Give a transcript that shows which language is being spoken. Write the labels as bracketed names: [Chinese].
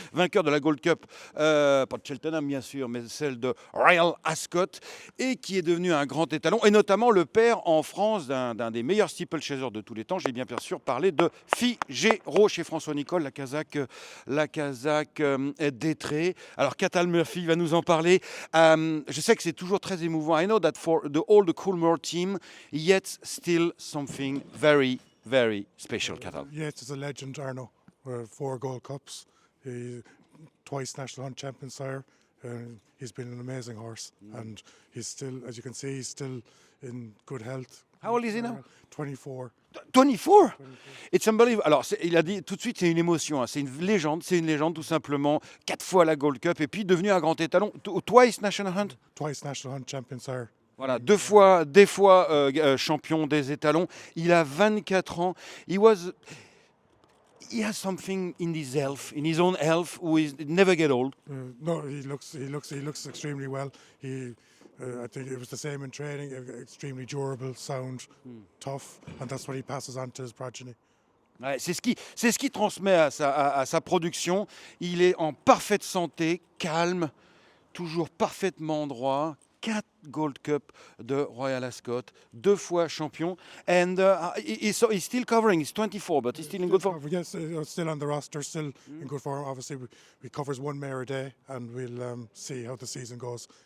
[French] Vainqueur de la Gold Cup, pas de Cheltenham bien sûr, mais celle de Royal Ascot, et qui est devenu un grand étalon, et notamment le père en France d'un des meilleurs steeplechasers de tous les temps. J'ai bien sûr parlé de Figaro chez François Nicole, la Kazakh d'Etré. Alors Cathal Murphy va nous en parler. Je sais que c'est toujours très émouvant. [English] I know that for the all the Coolmore team, yet still something very, very special, Cathal. Yates is a legend, Arno. 4 Gold Cups. He twice national hunt champion sire. He's been an amazing horse, and he's still, as you can see, he's still in good health. How old is he now? 24. 24. It's unbelievable. [French] Alors, il a dit tout de suite, c'est une émotion, hein. C'est une légende tout simplement. 4 fois la Gold Cup et puis devenu un grand étalon. [English] Twice National Hunt. Twice national hunt champion sire. [French] Voilà, des fois champion des étalons. Il a 24 ans. [English] He has something in his own health, who is never get old. No, he looks extremely well. I think it was the same in training. Extremely durable, sound, tough, and that's what he passes on to his progeny. [French] Ouais, c'est ce qui transmet à sa production. Il est en parfaite santé, calme, toujours parfaitement droit. 4 Gold Cup de Royal Ascot, 2 fois champion, [English] and he's still covering. He's 24, but he's still in good form. Yes, still on the roster, still in good form. Obviously, we covers 1 mare a day, and we'll see how the season goes.